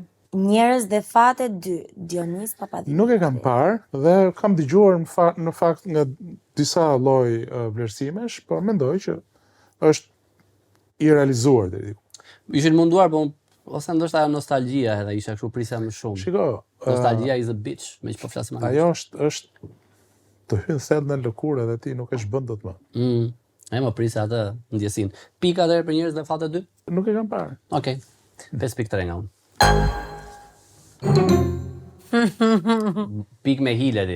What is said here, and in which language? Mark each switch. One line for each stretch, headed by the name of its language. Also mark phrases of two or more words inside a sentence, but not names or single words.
Albanian: Njerëz dhe fate 2, Dionis Papadimos. Nuk e kam parë dhe kam dëgjuar në fakt nga disa lloj vlerësimesh, por mendoj që është i realizuar deri diku. Ishin munduar, po ose ndoshta ajo nostalgjia edhe isha kështu prisja më shumë. Shiko,
English: Nostalgjia is a bitch,
Albanian: me që po flasim anglisht. ajo është të hyn thellë në lëkurë dhe ti nuk e shbën dot më. E më prisja atë ndjesin. Pika dhe për njerëz dhe fate 2? Nuk e kam parë. Okej. 5.3 nga unë. Pik me hile ti.